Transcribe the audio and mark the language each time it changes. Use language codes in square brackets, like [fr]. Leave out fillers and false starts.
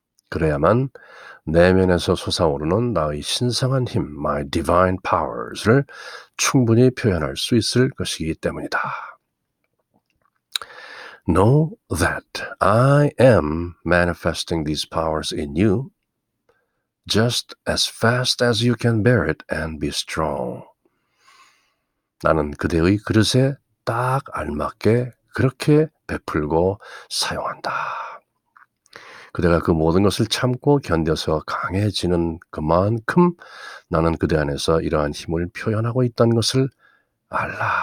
[ko] 그래야만 내면에서 솟아오르는 나의 신성한 힘, [en] my divine powers [ko] 를 충분히 표현할 수 있을 것이기 때문이다. [en] Know that I am manifesting these powers in you just as fast as you can bear it and be strong. [ko] 나는 그대의 그릇에 딱 알맞게 그렇게 베풀고 사용한다. 그대가 그 모든 것을 참고 견뎌서 강해지는 그만큼 나는 그대 안에서 이러한 힘을 표현하고 있다는 것을 알라.